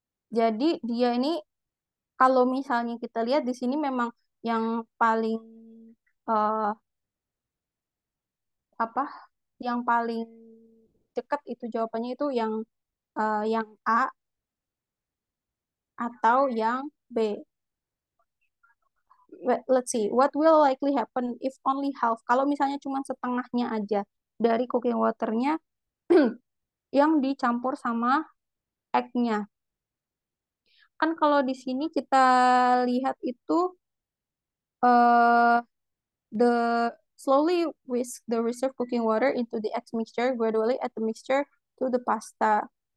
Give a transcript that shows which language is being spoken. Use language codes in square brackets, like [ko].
[id] Jadi dia ini kalau misalnya kita lihat di sini memang yang paling eh, apa yang paling dekat itu jawabannya itu yang A atau yang B. [en] Let's see, what will likely happen if only half? [id] Kalau misalnya cuma setengahnya aja dari cooking waternya yang dicampur sama egg-nya. Kan kalau di sini kita lihat itu uh, [en] the slowly whisk the reserved cooking water into the egg mixture, gradually add the mixture to the pasta.